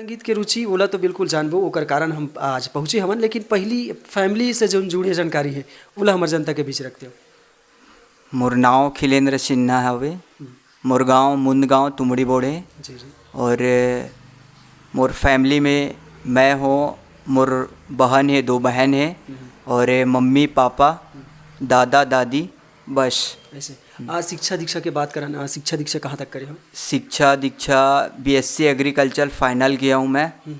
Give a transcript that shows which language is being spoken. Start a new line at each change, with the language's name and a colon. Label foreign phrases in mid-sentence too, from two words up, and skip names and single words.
Chhattisgarhi: संगीत के रुचि बोला तो बिल्कुल जानबो, ओकर कारण हम आज पहुँचे हमन। लेकिन पहली फैमिली से जो जुड़ी जानकारी है ओला हमारे जनता के बीच रखते हो। मोर नाव खिलेंद्र सिन्हा हवे। मोर गाँव मुंदगांव तुमड़ी बोड़े। जी जी। और मोर फैमिली में मैं हूँ, मोर बहन है, 2 बहन है, और मम्मी पापा दादा दादी, बस। ऐसे शिक्षा दीक्षा की बात करें, शिक्षा दीक्षा कहाँ तक करे हो? शिक्षा दीक्षा BSc एग्रीकल्चर फाइनल किया हूँ मैं।